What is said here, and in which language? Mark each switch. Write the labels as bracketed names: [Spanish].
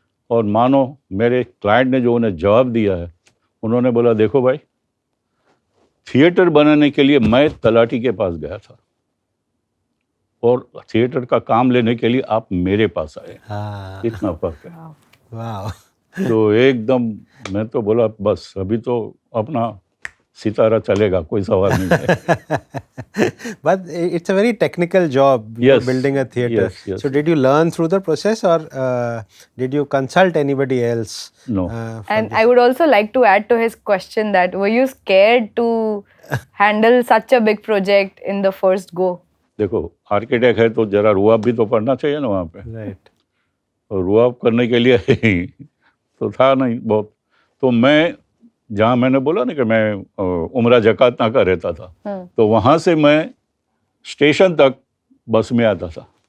[Hindi] और मानो मेरे क्लाइंट ने जो उन्हें जवाब दिया है, उन्होंने बोला देखो भाई, थिएटर बनाने के लिए मैं तलाटी के पास गया था, और थिएटर का काम लेने के लिए आप मेरे पास आए, हाँ, इतना फर्क है। वाह। तो एकदम मैं तो बोला बस अभी तो अपना सितारा चलेगा, कोई सवाल नहीं है। [English] But it's a very technical job, Yes, building a theater. yes, yes. So did you learn through the process, or did you consult anybody else? No. For And this? I would also like to add to his question that were you scared to handle such a big project in the first go? [Hindi] देखो architect है तो जरा रुआब भी तो पढ़ना चाहिए ना वहाँ पे, [English] Right. [Hindi] और रुआब करने के लिए तो था नहीं बहुत। तो मैं जहाँ मैंने बोला ना कि मैं उमरा जकातना का रहता था, तो वहाँ से मैं स्टेशन तक बस में आता था,